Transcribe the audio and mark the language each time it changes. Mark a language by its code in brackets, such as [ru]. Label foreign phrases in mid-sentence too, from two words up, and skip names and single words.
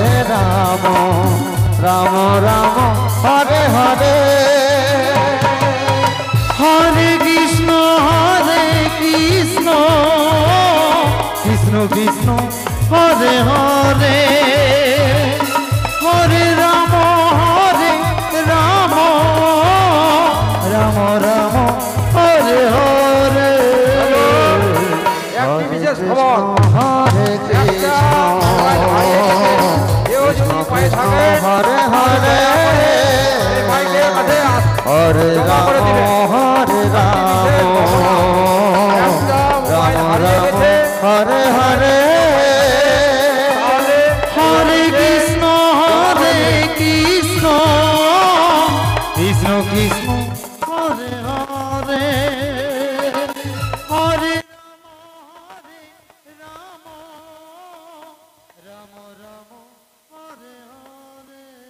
[sa] রাম রাম রাম হরে হরে হরে কৃষ্ণ কৃষ্ণ কৃষ্ণ হরে হরে হরে রাম রাম রাম রাম হরে হরে [bn] একটি বিশেষ খবর [sa] হরে কৃষ্ণ [bn] কেউ যদি পায়ে থাকে [sa] হরে হরে [bn] মাইকের কাছে [sa] হরে রাম হরে রাম রাম রাম হরে হরে হরে কৃষ্ণ কৃষ্ণ কৃষ্ণ হরে হরে হরে রাম রাম রাম হরে হরে